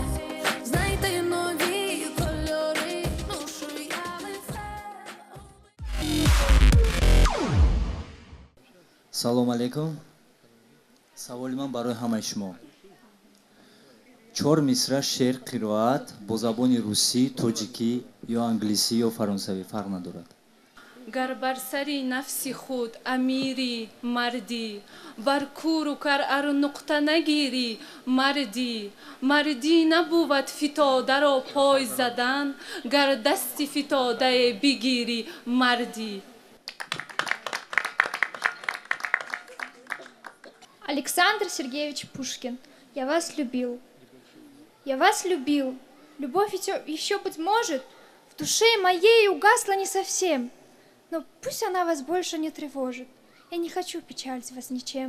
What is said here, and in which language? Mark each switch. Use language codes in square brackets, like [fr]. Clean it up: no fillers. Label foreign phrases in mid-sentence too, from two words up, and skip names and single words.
[uk] Знайти нові кольори, душу я лице. [tg] салом алейкум. саволи ман барои ҳамаи шумо. 4 мисра шеър қироат бо забони русӣ, тоҷикӣ ё англисӣ ё фаронсавӣ фарқ надорад. [fa] گر بر سری نفسی خود امیری مردی، بر کور و کر ار نقطه نگیری مردی. مردی نبود فتاده را پای زدن، گر دستی فتاده بگیری مردی. [ru] Александр Сергеевич Пушкин, я вас любил. Я вас любил. Любовь еще, быть может, в душе моей угасла не совсем. Но пусть она вас больше не тревожит. Я не хочу печалить вас ничем.